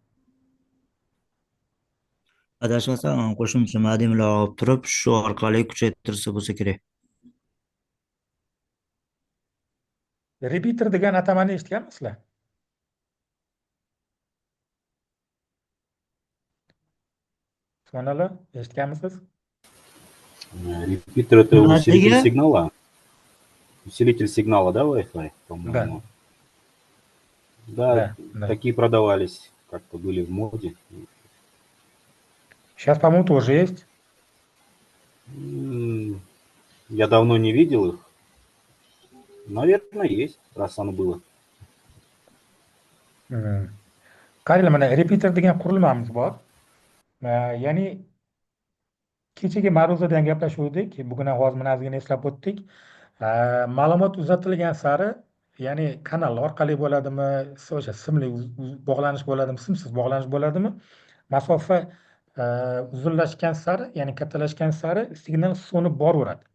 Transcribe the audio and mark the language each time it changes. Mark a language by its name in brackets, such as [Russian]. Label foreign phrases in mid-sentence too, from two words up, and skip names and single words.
[Uzbek] Adashmasam qo'shimcha modemlar olib turib, shu orqali kuchaytirsa bo'lsa kerak. Repeater degan atamani eshitganmisizlar? Usmonalar, eshitganmisiz? [Russian] Репитер это усилитель [Uzbek] Nimaga? [Russian] сигнала. Усилитель сигнала, да, Wi-Fi, по-моему? Да, Да. такие продавались, как-то были в моде. Сейчас, по-моему, тоже есть. Я давно не видел их. Наверное, есть, раз оно было. [Uzbek] Qaranglar, mana repeater degan qurilmamiz bor. Ya'ni kechagi ma'ruzada ham gaplashuvdik, bugun ham hozir mana ozgina eslab o'tdik. Ma'lumot uzatilgan sari, ya'ni kanal orqali bo'ladimi, o'sha simli bog'lanish bo'ladimi, simsiz bog'lanish bo'ladimi, masofa uzunlashgan sari, ya'ni kattalashgan sari signal so'nib boraveradi.